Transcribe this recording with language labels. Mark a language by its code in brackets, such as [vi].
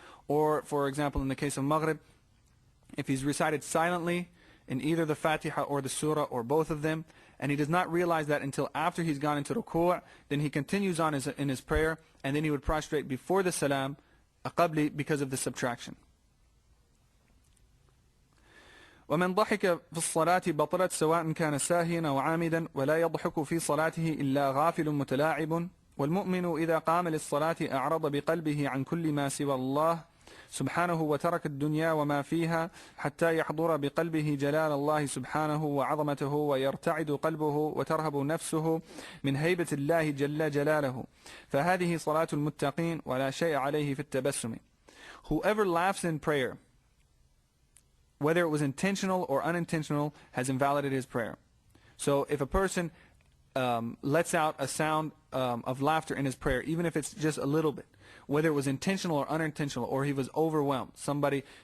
[en] Or, for example, in the case of Maghrib, if he's recited silently in either the Fatiha or the surah or both of them, and he does not realize that until after he's gone into ruku', then he continues on in his prayer, and then he would prostrate before the salam, a qabli, because of the subtraction. [ar] ومن ضحك في الصلاة بطلت سواء كان ساهيا أو عامدا ولا يضحك في صلاته إلا غافل متلاعب والمؤمن إذا قام للصلاة أعرض بقلبه عن كل ما سوى الله سبحانه وترك الدنيا وما فيها حتى يحضر بقلبه جلال الله سبحانه وعظمته ويرتعد قلبه وترهب نفسه من هيبة الله جل جلاله فهذه صلاة المتقين ولا شيء عليه في التبسم. [en] Whoever laughs in prayer, whether it was intentional or unintentional, has invalidated his prayer. So if a person lets out a sound of laughter in his prayer, even if it's just a little bit, whether it was intentional or unintentional, or he was overwhelmed, somebody